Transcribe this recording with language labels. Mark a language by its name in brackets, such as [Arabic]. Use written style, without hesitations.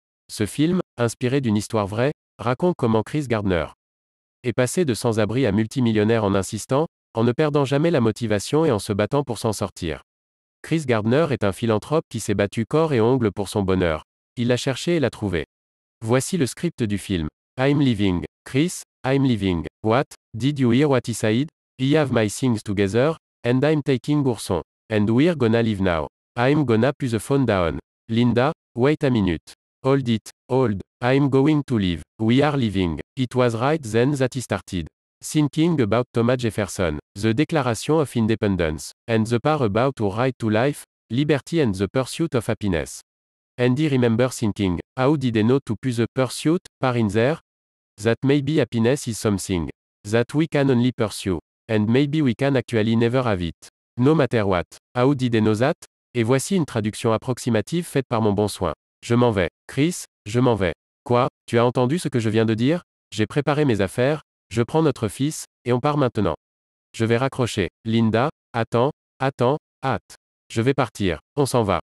[French] Ce film, inspiré d'une histoire vraie, raconte comment Chris Gardner est passé de sans-abri à multimillionnaire en insistant, en ne perdant jamais la motivation et en se battant pour s'en sortir. Chris Gardner est un philanthrope qui s'est battu corps et ongles pour son bonheur. Il l'a cherché et l'a trouvé. Voici le script du film. [English] I'm leaving. Chris, I'm leaving. What? Did you hear what he said? We have my things together, and I'm taking Bourson. And we're gonna leave now. I'm gonna put the phone down. Linda, wait a minute. Hold it, hold. I'm going to leave. We are leaving. It was right then that he started thinking about Thomas Jefferson, the Declaration of Independence, and the part about our right to life, liberty and the pursuit of happiness. And he remember thinking, how did I know to put the pursuit part in there? That maybe happiness is something that we can only pursue, and maybe we can actually never have it. No matter what. How did I know that? [French] Et voici une traduction approximative faite par mon bon soin. Je m'en vais. Chris, je m'en vais. Quoi? Tu as entendu ce que je viens de dire? J'ai préparé mes affaires, je prends notre fils, et on part maintenant. Je vais raccrocher. Linda, attends, hâte. Je vais partir. On s'en va.